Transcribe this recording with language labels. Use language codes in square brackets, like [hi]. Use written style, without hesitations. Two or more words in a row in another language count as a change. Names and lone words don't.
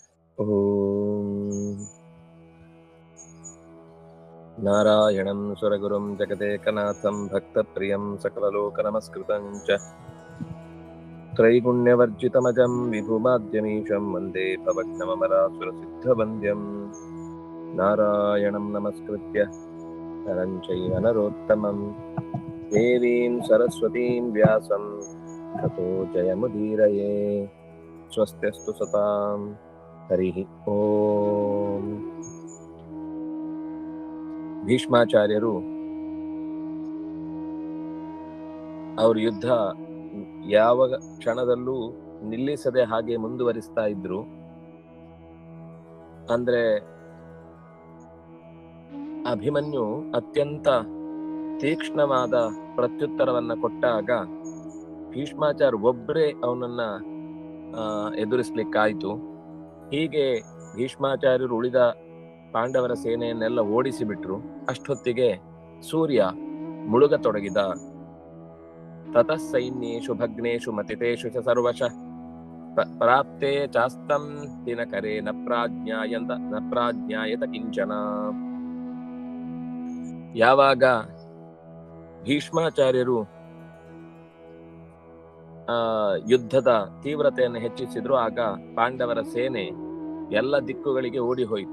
[sa] ಓಂ ನಾರಾಯಣಂ ಸುರಗುರುಂ ಜಗದೇಕನಾಥಂ ಭಕ್ತಪ್ರಿಯಂ ಸಕಲಲೋಕನಮಸ್ಕೃತಂ ಚ ತ್ರೈಗುಣ್ಯವರ್ಜಿತಮಜಂ ವಿಭುಮಾದ್ಯಮೀಶಂ ವಂದೇ ಭವಗ್ನಮರಾಸುರಸಿದ್ಧವಂದ್ಯಂ ನಾರಾಯಣಂ ನಮಸ್ಕೃತ್ಯ ನರಂ ಚೈವ ನರೋತ್ತಮಂ ದೇವೀಂ ಸರಸ್ವತೀಂ ವ್ಯಾಸಂ ತತೋ ಜಯಮುದೀರಯೇ. ಸ್ವಸ್ತ್ಯಸ್ತು ಸತಾಂ ಹರಿಃ ಓಂ. [kn] ಭೀಷ್ಮಾಚಾರ್ಯರು ಅವ್ರ ಯುದ್ಧ ಯಾವ ಕ್ಷಣದಲ್ಲೂ ನಿಲ್ಲಿಸದೆ ಹಾಗೆ ಮುಂದುವರಿಸ್ತಾ ಇದ್ರು. ಅಂದ್ರೆ ಅಭಿಮನ್ಯು ಅತ್ಯಂತ ತೀಕ್ಷ್ಣವಾದ ಪ್ರತ್ಯುತ್ತರವನ್ನ ಕೊಟ್ಟಾಗ ಭೀಷ್ಮಾಚಾರ್ಯ ಒಬ್ಬರೇ ಅವನನ್ನ ಎದುರಿಸ್ಲಿಕ್ಕಾಯ್ತು. ಹೀಗೆ ಭೀಷ್ಮಾಚಾರ್ಯರು ಉಳಿದ ಪಾಂಡವರ ಸೇನೆಯನ್ನೆಲ್ಲ ಓಡಿಸಿ ಬಿಟ್ರು. ಅಷ್ಟೊತ್ತಿಗೆ ಸೂರ್ಯ ಮುಳುಗತೊಡಗಿದ. [sa] ತತಃ ಸೈನ್ಯೇಷು ಭಗ್ನೇಷು ಮತಿತೇಷು ಚ ಸರ್ವಶಃ ಪ್ರಾಪ್ತೇ ಚಾಸ್ತಂ ದಿನಕರೇ ನ ಪ್ರಾಜ್ಞಾಯತ ಕಿಂಚನ. [kn] ಯಾವಾಗ ಭೀಷ್ಮಾಚಾರ್ಯರು ಯುದ್ಧದ ತೀವ್ರತೆಯನ್ನು ಹೆಚ್ಚಿಸಿದ್ರು, ಆಗ ಪಾಂಡವರ ಸೇನೆ ಎಲ್ಲ ದಿಕ್ಕುಗಳಿಗೆ ಓಡಿ ಹೋಯಿತು.